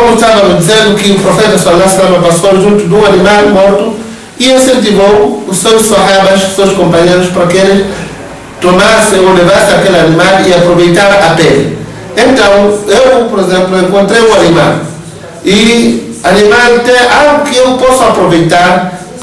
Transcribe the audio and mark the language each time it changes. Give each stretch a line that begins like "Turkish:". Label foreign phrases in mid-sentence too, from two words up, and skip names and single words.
Portuguese: estava dizendo que o profeta
Arabic: صلى الله عليه وسلم
Portuguese: passou junto de um animal morto e incentivou os seus sahabas, os seus companheiros, para que eles tomassem ou levassem aquele animal e aproveitaram a pele. Então, eu, por exemplo, encontrei um animal e animal tem algo que eu posso aproveitar.